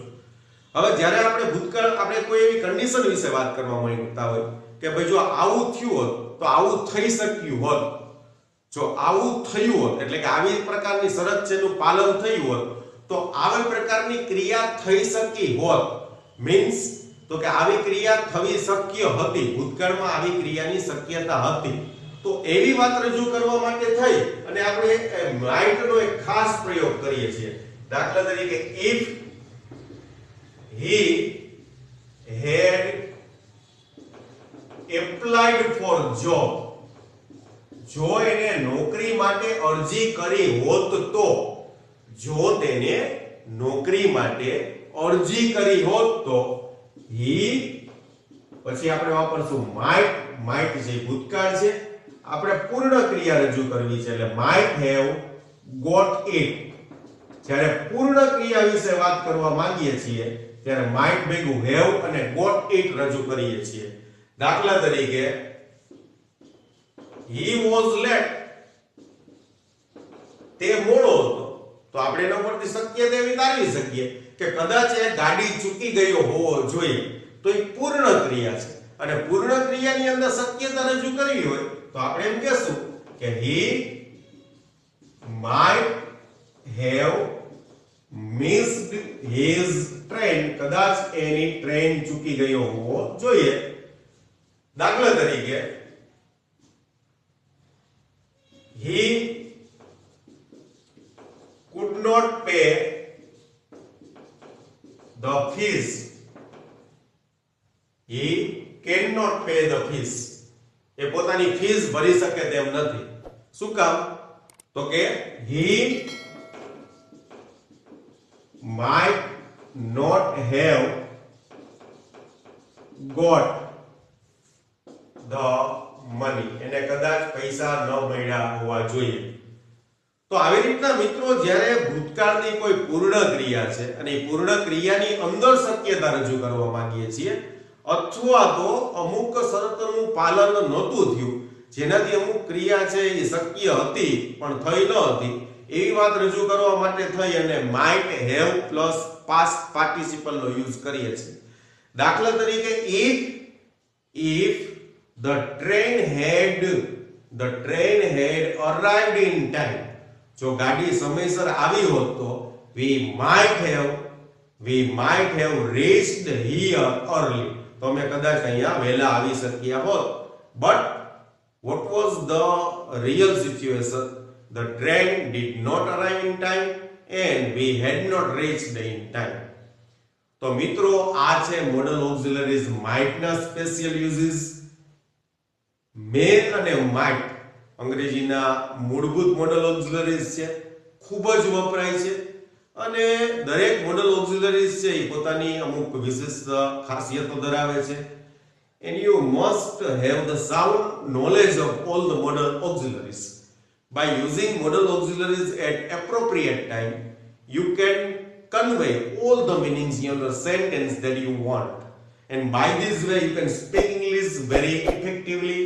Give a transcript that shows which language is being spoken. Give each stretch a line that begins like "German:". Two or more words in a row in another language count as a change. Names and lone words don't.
Gujarati: હવે જ્યારે આપણે ભૂતકાળ, આપણે કોઈ એવી કન્ડિશન વિશે વાત કરવા માંગતા હોય કે ભાઈ જો આવું થયું હોત તો આવું થઈ શક્યું હોત, જો આવું થયું હોત એટલે કે આવી પ્રકારની શરત છે એનું પાલન થયું હોત તો આવી પ્રકારની ક્રિયા થઈ શકી હોત. મીન્સ તો કે આવી ક્રિયા થવી શક્ય હતી, ભૂતકાળમાં આવી ક્રિયાની શક્યતા હતી. તો એવી વાત રજૂ કરવા માટે થઈ અને આપણે might નો એક ખાસ પ્રયોગ કરીએ છીએ. દાખલા તરીકે
English: if he had applied for job,
Gujarati: જો એને નોકરી માટે અરજી કરી હોત તો, જો તેને નોકરી માટે અરજી કરી હોત તો he, પછી આપણે વાપરશું might જે ભૂતકાળ છે, આપણે પૂર્ણ ક્રિયા રજૂ કરવી છે એટલે
English: might have got it.
Gujarati: જ્યારે પૂર્ણ ક્રિયા વિશે વાત કરવા માંગીએ છીએ ત્યારે might ભેગું have અને
English: got it
Gujarati: રજૂ કરીએ છીએ. દાખલા તરીકે
English: he was late,
Gujarati: તે મોડો હતો, તો આપણે એના પરથી શક્યતા એવી તારવી શકીએ કે કદાચ એ ગાડી ચૂકી ગયો હોવો જોઈએ, તો એ પૂર્ણ ક્રિયા છે અને પૂર્ણ ક્રિયાની અંદર શક્યતા રજૂ કરવી હોય તો આપણે એમ કહેશું કે
English: he might have missed his train,
Gujarati: કદાચ એની ટ્રેન ચૂકી ગયો હોવો જોઈએ. દાખલા તરીકે
English: he could not pay the fees. He cannot pay the fees.
Gujarati: એ પોતાની ફીસ ભરી શકે તેમ નથી. શું કામ? તો કે
English: he might not have got the money.
Gujarati: એને કદાચ પૈસા ન મળ્યા હોવા જોઈએ. તો આવી રીતના મિત્રો જ્યારે ભૂતકાળની કોઈ પૂર્ણ ક્રિયા છે અને એ પૂર્ણ ક્રિયાની અંદર શક્યતા રજૂ કરવા માંગીએ છીએ અથવા તો અમુક શરતોનું પાલન નહોતું થયું જેનાથી અમુક ક્રિયા છે એ શક્ય હતી પણ થઈ ન હતી એવી વાત રજૂ કરવા માટે થઈ અને
English: might have
Gujarati: પ્લસ
English: past participle
Gujarati: નો યુઝ કરીએ છીએ. દાખલા તરીકે
English: if the train had arrived in time,
Gujarati: જો ગાડી સમયસર આવી હોત તો
English: we might have reached here early,
Gujarati: તો અમે કદાચ અહીંયા વહેલા આવી શક્યા હોત.
English: But what was the real situation? The train did not arrive in time and we had not reached in time.
Gujarati: તો મિત્રો આ છે
English: modal auxiliaries
Gujarati: might ના
English: special uses.
Gujarati: may અને might અંગ્રેજીના મૂળભૂત
English: modal auxiliaries
Gujarati: છે, ખૂબ જ વપરાય છે અને દરેક
English: modal auxiliaries
Gujarati: છે એ પોતાની અમુક વિશેષ ખાસિયતો ધરાવે છે.
English: And you must have the sound knowledge of all the modal auxiliaries. By using modal auxiliaries at appropriate time, you can convey all the meanings in the sentence that you want. And by this way, you can speak English very effectively.